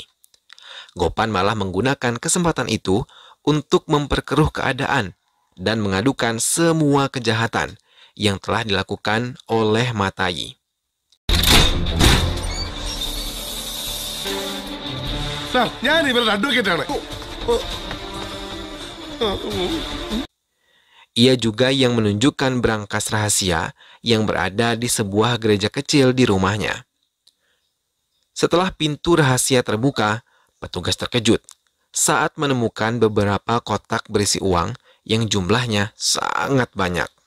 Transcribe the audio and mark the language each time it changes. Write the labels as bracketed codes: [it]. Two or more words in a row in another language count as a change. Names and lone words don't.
[id] Gopan malah menggunakan kesempatan itu untuk memperkeruh keadaan dan mengadukan semua kejahatan yang telah dilakukan oleh Matayi. [ml] Sir, ഞാൻ ഇവരുടെ അഡ്വക്കേറ്റ് ആണ്. [id] Ia juga yang menunjukkan berangkas rahasia yang berada di sebuah gereja kecil di rumahnya. Setelah pintu rahasia terbuka, petugas terkejut saat menemukan beberapa kotak berisi uang yang jumlahnya sangat banyak.